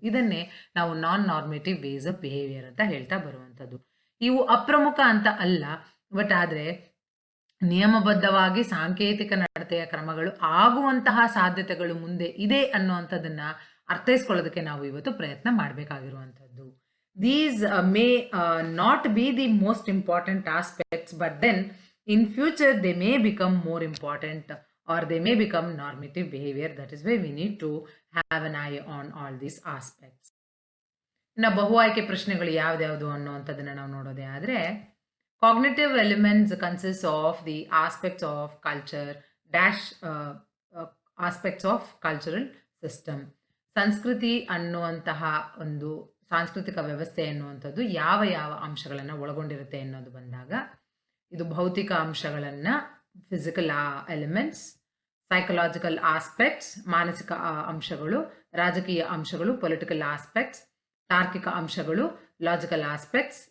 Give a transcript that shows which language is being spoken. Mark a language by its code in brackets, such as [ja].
[kn] ಇದನ್ನೇ ನಾವು ನಾನ್ normative ways of behaviour ಅಂತ ಹೇಳ್ತಾ ಬರುವಂಥದ್ದು. ಇವು ಅಪ್ರಮುಖ ಅಂತ ಅಲ್ಲ, ಬಟ್ ಆದರೆ ನಿಯಮಬದ್ಧವಾಗಿ ಸಾಂಕೇತಿಕ ನಡತೆಯ ಕ್ರಮಗಳು ಆಗುವಂತಹ ಸಾಧ್ಯತೆಗಳು ಮುಂದೆ ಇದೆ ಅನ್ನುವಂಥದ್ದನ್ನ ಅರ್ಥೈಸ್ಕೊಳ್ಳೋದಕ್ಕೆ ನಾವು ಇವತ್ತು ಪ್ರಯತ್ನ ಮಾಡಬೇಕಾಗಿರುವಂಥದ್ದು. [en] These may not be the most important aspects, but then in future they may become more important or they may become normative behavior. That is why we need to have an eye on all these aspects. [kn] ಇನ್ನು ಬಹು ಆಯ್ಕೆ ಪ್ರಶ್ನೆಗಳು ಯಾವ್ದ್ಯಾವುದು ಅನ್ನುವಂಥದ್ದನ್ನ ನಾವು ನೋಡೋದೇ ಆದರೆ, [en] Cognitive elements consist of the aspects of culture dash aspects of cultural system. [kn] ಸಂಸ್ಕೃತಿ ಅನ್ನುವಂತಹ ಒಂದು ಸಾಂಸ್ಕೃತಿಕ ವ್ಯವಸ್ಥೆ ಎನ್ನುವಂಥದ್ದು ಯಾವ ಯಾವ ಅಂಶಗಳನ್ನು ಒಳಗೊಂಡಿರುತ್ತೆ ಅನ್ನೋದು ಬಂದಾಗ, ಇದು ಭೌತಿಕ ಅಂಶಗಳನ್ನು, ಫಿಸಿಕಲ್ ಎಲಿಮೆಂಟ್ಸ್, ಸೈಕಲಾಜಿಕಲ್ ಆಸ್ಪೆಕ್ಟ್ಸ್, ಮಾನಸಿಕ ಅಂಶಗಳು, ರಾಜಕೀಯ ಅಂಶಗಳು, ಪೊಲಿಟಿಕಲ್ ಆಸ್ಪೆಕ್ಟ್ಸ್, ತಾರ್ಕಿಕ ಅಂಶಗಳು, ಲಾಜಿಕಲ್ ಆಸ್ಪೆಕ್ಟ್ಸ್.